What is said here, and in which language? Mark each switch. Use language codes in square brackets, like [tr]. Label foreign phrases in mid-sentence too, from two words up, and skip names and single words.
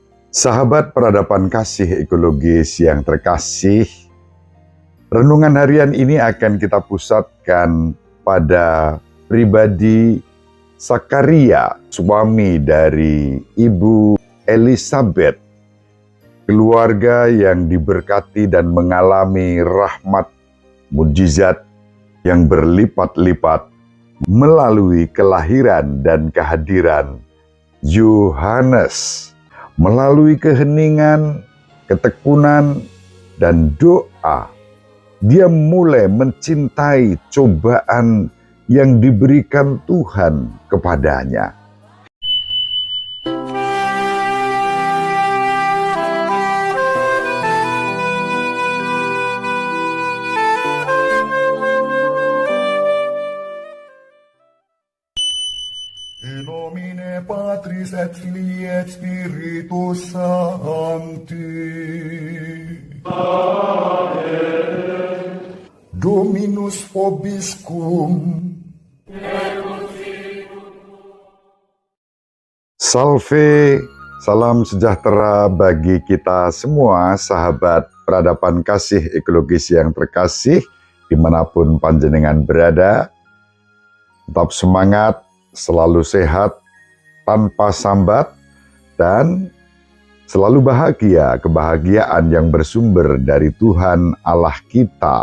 [id] Sahabat peradaban kasih ekologis yang terkasih, renungan harian ini akan kita pusatkan pada pribadi Zakaria, suami dari Ibu Elizabeth, keluarga yang diberkati dan mengalami rahmat mujizat yang berlipat-lipat melalui kelahiran dan kehadiran Yohanes. Melalui keheningan, ketekunan, dan doa, dia mulai mencintai cobaan yang diberikan Tuhan kepadanya. [la] In nomine Patris et Filii et Spiritus Sancti. Amen. Dominus vobiscum. Salve, [id] salam sejahtera bagi kita semua, sahabat peradaban kasih ekologis yang terkasih, dimanapun panjenengan berada. Tetap semangat, selalu sehat, tanpa sambat, dan selalu bahagia, kebahagiaan yang bersumber dari Tuhan Allah kita.